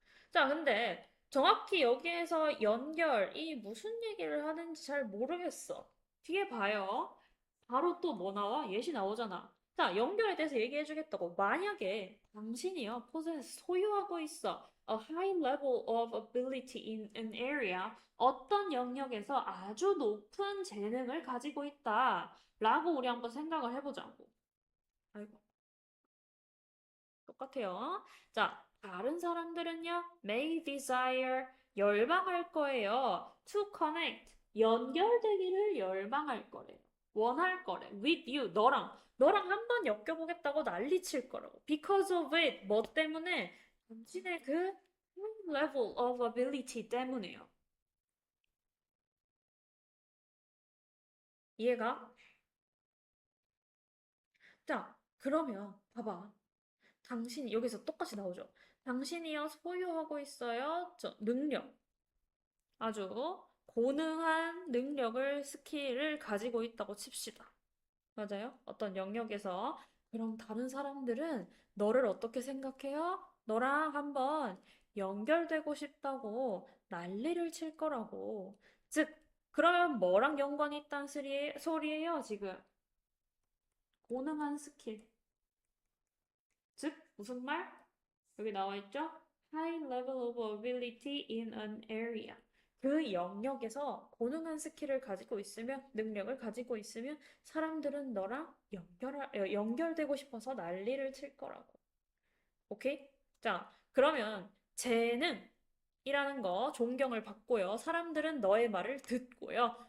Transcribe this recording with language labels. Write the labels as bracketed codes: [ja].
[ko] 자, 근데 정확히 여기에서 연결이 무슨 얘기를 하는지 잘 모르겠어. 뒤에 봐요. 바로 또 뭐 나와? 예시 나오잖아. 자, 연결에 대해서 얘기해주겠다고. 만약에 당신이요, possess, 소유하고 있어. [en] A high level of ability in an area. [ko] 어떤 영역에서 아주 높은 재능을 가지고 있다. 라고 우리 한번 생각을 해보자고. 아이고, 똑같아요. 자, 다른 사람들은요, [en] may desire, [ko] 열망할 거예요. [en] to connect, [ko] 연결되기를 열망할 거래요. 원할 거래. [en] with you, [ko] 너랑 한번 엮여보겠다고 난리칠 거라고. [en] because of it, [ko] 뭐 때문에? 당신의 그 [en] level of ability [ko] 때문에요. 이해가? 자, 그러면 봐봐. 당신이 여기서 똑같이 나오죠. 당신이요 소유하고 있어요. 능력. 아주 고능한 능력을, 스킬을 가지고 있다고 칩시다. 맞아요? 어떤 영역에서. 그럼 다른 사람들은 너를 어떻게 생각해요? 너랑 한번 연결되고 싶다고 난리를 칠 거라고. 즉, 그러면 뭐랑 연관이 있다는 소리예요, 지금? 고능한 스킬. 즉, 무슨 말? 여기 나와 있죠? [en] High level of ability in an area. [ko] 그 영역에서 고능한 스킬을 가지고 있으면, 능력을 가지고 있으면 사람들은 너랑 연결되고 싶어서 난리를 칠 거라고. 오케이? 자, 그러면 재능. 이라는 거 존경을 받고요. 사람들은 너의 말을 듣고요.